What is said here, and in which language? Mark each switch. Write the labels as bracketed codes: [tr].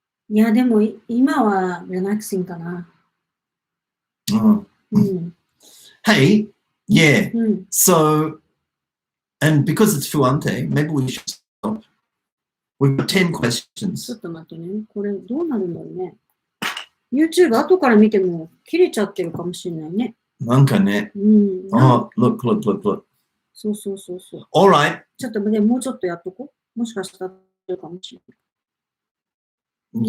[ja] いや、でも今はrelaxing かな。 [en] Hey, yeah. So, and because it's Fuante, maybe we should stop. We've got 10 questions. [ja] ちょっと待ってね。これどうなるんだろうね。YouTube 後から見ても切れちゃってるかもしれないね。なんかね。 [en] look. [ja] そう。 [en] All right. [ja] ちょっとね、もうちょっとやっとこう。もしかしたらやるかもしれない。